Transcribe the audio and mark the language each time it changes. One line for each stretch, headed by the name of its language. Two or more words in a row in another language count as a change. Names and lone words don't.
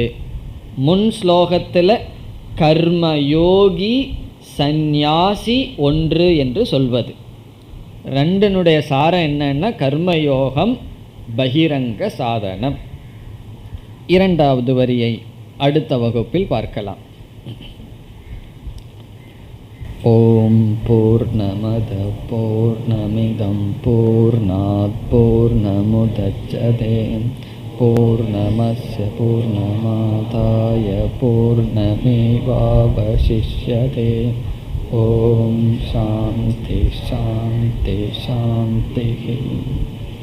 Tamil: முன் ஸ்லோகத்தில் கர்மயோகி சந்நியாசி ஒன்று என்று சொல்வது. 2னுடைய சாரம் என்னன்னா கர்மயோகம் பகிரங்க சாதனம். 2வது வரியை அடுத்த வகுப்பில் பார்க்கலாம்.
Sanskrit: ओम् पूर्णमद पूर्णमिदम् पूर्णात् पूर्णमुदच्यते पूर्णमस्य पूर्णमादाय पूर्णमेवावशिष्यते. ओम् शान्ति शान्ति शान्ति.